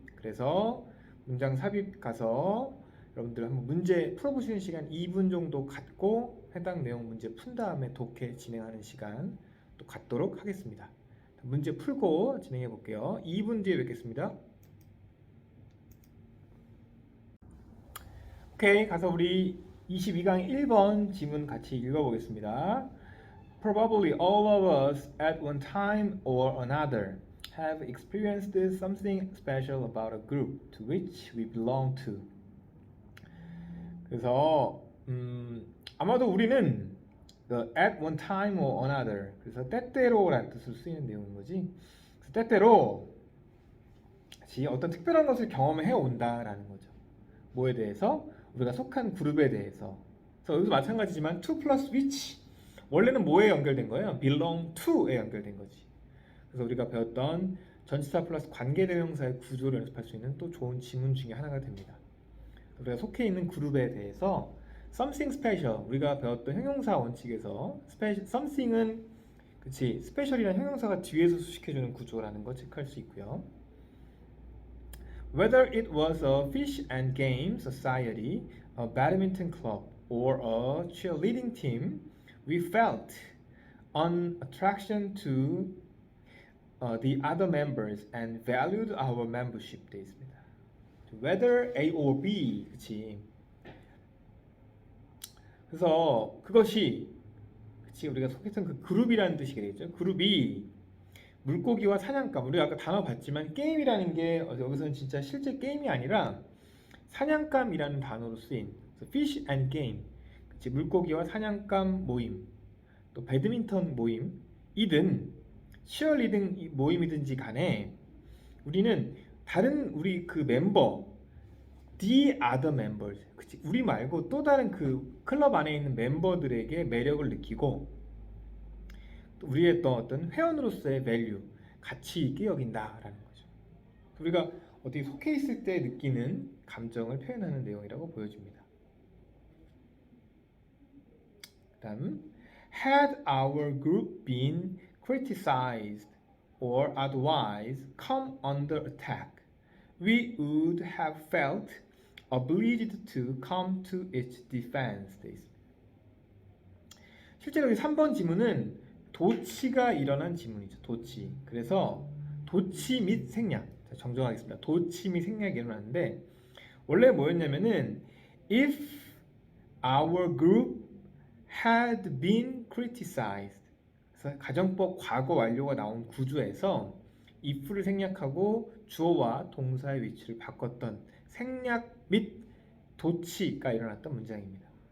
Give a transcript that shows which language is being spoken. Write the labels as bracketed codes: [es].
[ko] 그래서 문장 삽입 가서 여러분들 한번 문제 풀어보시는 시간 2분 정도 갖고 해당 내용 문제 푼 다음에 독해 진행하는 시간 또 갖도록 하겠습니다. 문제 풀고 진행해 볼게요. 2분 뒤에 뵙겠습니다. 오케이, 가서 우리 22강 1번 지문 같이 읽어보겠습니다. [en] Probably all of us at one time or another have experienced something special about a group to which we belong to. 그래서 [ko] 아마도 우리는 [en] at one time or another, [ko] 그래서 때때로라는 뜻으로 쓰이는 내용인 거지. 그래서 때때로 어떤 특별한 것을 경험해 온다라는 거죠. 뭐에 대해서? 우리가 속한 그룹에 대해서. 그래서 여기서 마찬가지지만 to plus which 원래는 뭐에 연결된 거예요? belong to에 연결된 거지. 그래서 우리가 배웠던 전치사 플러스 관계대명사의 구조를 연습할 수 있는 또 좋은 지문 중에 하나가 됩니다. 우리가 속해 있는 그룹에 대해서 something special, 우리가 배웠던 형용사 원칙에서 something은 그치 스페셜이라는 형용사가 뒤에서 수식해주는 구조라는 거 체크할 수 있고요. [en] Whether it was a fish and game society, a badminton club, or a cheerleading team, we felt an attraction to the other members and valued our membership. [ko] 돼 있습니다. Whether A or B, 그치? 그래서 그것이 그치 우리가 속했던 그 그룹이라는 뜻이 되겠죠. 그룹이 물고기와 사냥감, 우리가 아까 단어 봤지만 게임이라는 게 여기서는 진짜 실제 게임이 아니라 사냥감이라는 단어로 쓰인 [en] fish and game, [ko] 그치? 물고기와 사냥감 모임, 또 배드민턴 모임이든 치어리딩 모임이든지 간에 우리는 다른 우리 그 멤버 [en] the other members, [ko] 그치? 우리 말고 또 다른 그 클럽 안에 있는 멤버들에게 매력을 느끼고 또 우리의 또 어떤 회원으로서의 밸류, 가치 있게 여긴다라는 거죠. 우리가 어디 속해 있을 때 느끼는 감정을 표현하는 내용이라고 보여집니다. [en] 다음 had our group been criticized or otherwise come under attack, we would have felt obliged to come to its defense. [ko] 실제로 이 3번 지문은 도치가 일어난 지문이죠. 도치. 그래서 도치 및 생략. 정정하겠습니다. 도치 및 생략이 일어났는데 원래 뭐였냐면은 [en] if our group had been criticized, [ko] 그래서 가정법 과거 완료가 나온 구조에서 if를 생략하고 주어와 동사의 위치를 바꿨던 생략 및 도치가 일어났던 문장입니다.